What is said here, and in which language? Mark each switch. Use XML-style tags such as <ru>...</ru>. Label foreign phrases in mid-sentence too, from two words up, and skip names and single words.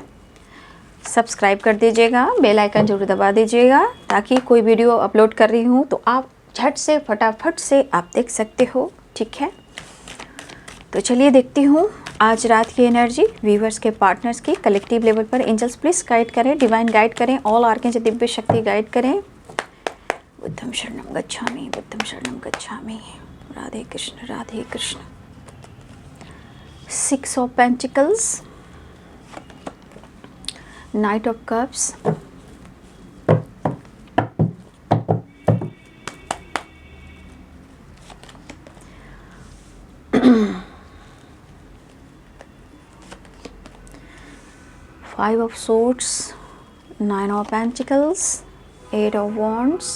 <hi>सब्सक्राइब कर दीजिएगा,</hi> <en>bell icon</en> <hi>जरूर दबा दीजिएगा, ताकि कोई वीडियो अपलोड कर रही हूँ तो आप झट से फटाफट से आप देख सकते हो, ठीक है। तो चलिए देखती हूँ आज रात की एनर्जी व्यूवर्स के पार्टनर्स की</hi> <en>collective level</en> <hi>पर।</hi> <en>angels please guide</en> <hi>करें,</hi> <en>divine guide</en> <hi>करें,</hi> <en>all archangel</en> <hi>दिव्य शक्ति गाइड करें।</hi> <pi>बुद्धं शरणं गच्छामि, बुद्धं शरणं गच्छामि।</pi> <hi>राधे कृष्ण, राधे कृष्ण।</hi> <en>6 of pentacles, knight of cups, five of swords, 9 of pentacles, 8 of wands.</en>